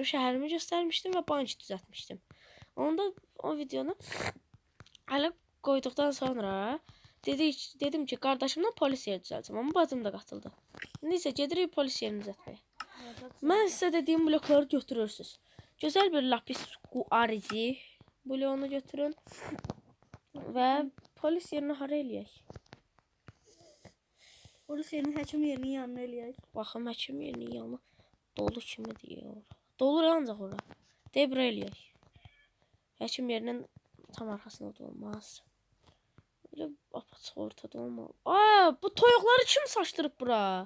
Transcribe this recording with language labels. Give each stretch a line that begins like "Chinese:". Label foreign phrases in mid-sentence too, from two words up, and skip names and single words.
Turkish: Şəhərimi göstermiştim ve bank düzeltmiştim. Onda o videonu alıp koyduktan sonra dedim ki kardeşimden polis yeri düzelteceğim ama bacım da katıldı. Neyse gedirik polis yerini düzeltmeye. Ben size dediğim blokları götürürsünüz. Güzel bir lapis kuarizi bloğunu götürün ve polis yerini
Azerbaijani: hara eləyək? Polis yerinin həkim yerinin yanına eləyək. Baxın həkim yerinin yanına dolu kimi diyor. Dolur ancaq ora. Deyib bura eləyək. Həkim yerinin tam arkasında da olmaz.
Turkish: Böyle apaçıq ortada olmalı.
Azerbaijani: Aa, bu toyuqları kim saçdırıb bura?